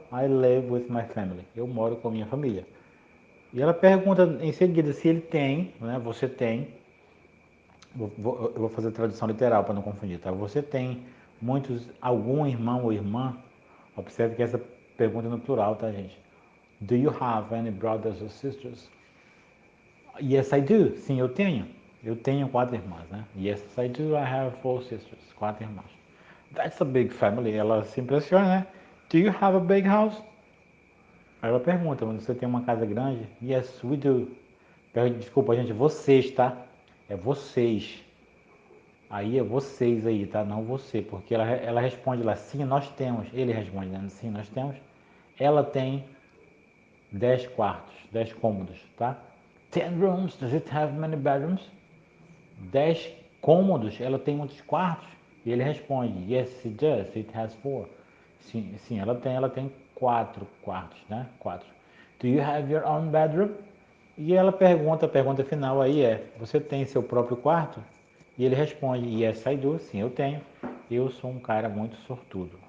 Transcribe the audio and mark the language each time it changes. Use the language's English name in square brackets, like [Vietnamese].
[English] I live with my family. [Portuguese] Eu moro com a minha família. E ela pergunta em seguida se ele tem, né? Você tem. Eu vou fazer a tradução literal para não confundir, tá? Você tem algum irmão ou irmã? Observe que essa pergunta é no plural, tá, gente? [English] Do you have any brothers or sisters? Yes, I do. [Portuguese] Sim, eu tenho. Eu tenho 4 irmãs, né? Yes, I do. [English] I have 4 sisters. [Portuguese] 4 irmãs. [English] That's a big family. [Portuguese] Ela se impressiona, né? [English] Do you have a big house? [Portuguese] Aí ela pergunta, você tem uma casa grande? [English] Yes, we do. [Portuguese] Desculpa, gente, vocês, tá? É vocês. Aí é vocês aí, tá? Não você, porque ela responde lá, sim, nós temos. Ele responde, né? Sim, nós temos. Ela tem 10 quartos, 10 cômodos, tá? [English] 10 rooms, does it have many bedrooms? [Portuguese] 10 cômodos, ela tem muitos quartos? E ele responde, [English] yes, it does, it has 4. [Portuguese] Sim, ela tem 4 quartos, né? 4. [English] Do you have your own bedroom? [Portuguese] E ela pergunta, a pergunta final aí é, você tem seu próprio quarto? E ele responde, [English] yes, I do, [Portuguese] sim, eu tenho. Eu sou um cara muito sortudo.